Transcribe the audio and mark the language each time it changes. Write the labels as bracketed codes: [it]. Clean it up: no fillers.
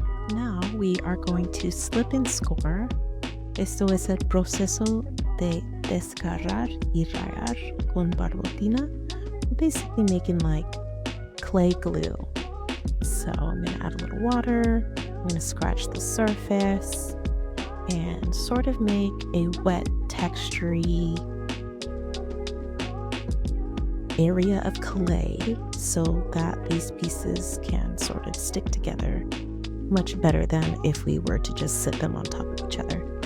[en] Now we are going to slip and score. [es] Esto es el proceso de descarrar y rayar con barbotina. [en] Basically making like clay glue. So I'm going to add a little water. I'm going to scratch the surface and sort of make a wet, textury area of clay so that these pieces can sort of stick together much better than if we were to just sit them on top of each other.